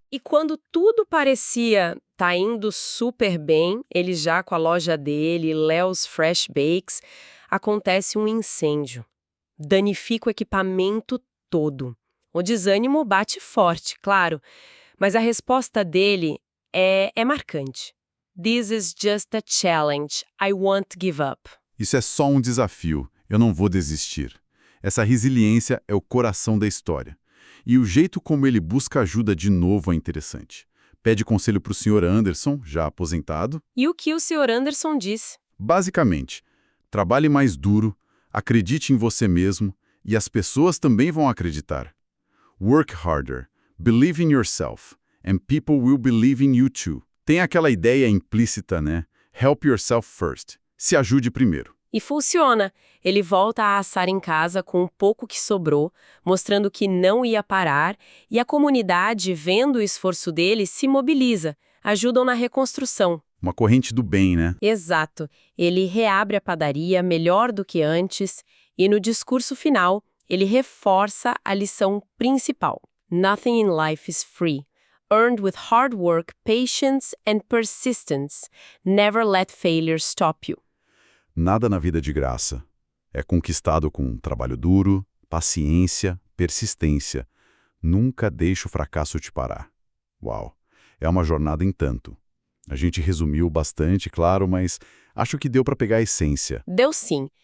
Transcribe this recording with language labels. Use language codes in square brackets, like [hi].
[pt] E quando tudo parecia tá indo super bem, ele já com a loja dele, Léo's Fresh Bakes, acontece um incêndio. Danifica o equipamento todo. O desânimo bate forte, claro, mas a resposta dele é marcante. [en] This is just a challenge. I won't give up. [pt] Isso é só um desafio. Eu não vou desistir. Essa resiliência é o coração da história. E o jeito como ele busca ajuda de novo é interessante. Pede conselho para o Sr. Anderson, já aposentado. E o que o Sr. Anderson diz? Basicamente, trabalhe mais duro, acredite em você mesmo e as pessoas também vão acreditar. [en] Work harder, believe in yourself, and people will believe in you too. [pt] Tem aquela ideia implícita, né? [en] Help yourself first. [pt] Se ajude primeiro. E funciona. Ele volta a assar em casa com o pouco que sobrou, mostrando que não ia parar, e a comunidade, vendo o esforço dele, se mobiliza, ajudam na reconstrução. Uma corrente do bem, né? Exato. Ele reabre a padaria melhor do que antes, e no discurso final, ele reforça a lição principal. [en] Nothing in life is free. Earned with hard work, patience and persistence. Never let failure stop you. [pt] Nada na vida de graça. É conquistado com trabalho duro, paciência, persistência. Nunca deixe o fracasso te parar. Uau! É uma jornada em tanto. A gente resumiu bastante, claro, mas acho que deu para pegar a essência. Deu sim.